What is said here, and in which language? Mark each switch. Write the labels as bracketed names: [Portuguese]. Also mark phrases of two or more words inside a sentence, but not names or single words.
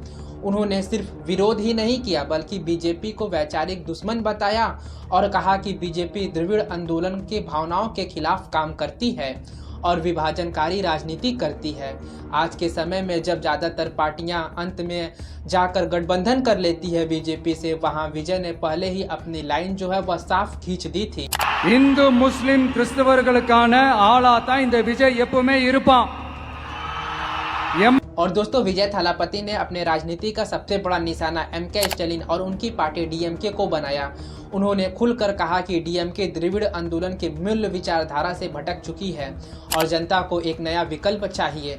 [Hindi] उन्होंने सिर्फ विरोध ही नहीं किया बल्कि बीजेपी को वैचारिक दुश्मन बताया और कहा कि बीजेपी द्रविड़ आंदोलन के भावनाओं के खिलाफ काम करती है और विभाजनकारी राजनीति करती है। आज के समय में जब ज़्यादातर पार्टियां अंत में जाकर गठबंधन कर लेती है बीजेपी से, वहां विजय ने पहले ही अपनी लाइन जो है वह साफ खींच दी थी। [Tamil] இந்து முஸ்லிம் கிறிஸ்தவர்களுக்கான ஆளா தான் இந்த விஜய் எப்பவுமே இருப்பான்। [Hindi] और दोस्तों विजय थालापति ने अपने राजनीति का सबसे बड़ा निशाना एमके स्टालिन और उनकी पार्टी डीएमके को बनाया। उन्होंने खुलकर कहा कि डीएमके द्रविड़ आंदोलन के मूल विचारधारा से भटक चुकी है और जनता को एक नया विकल्प चाहिए।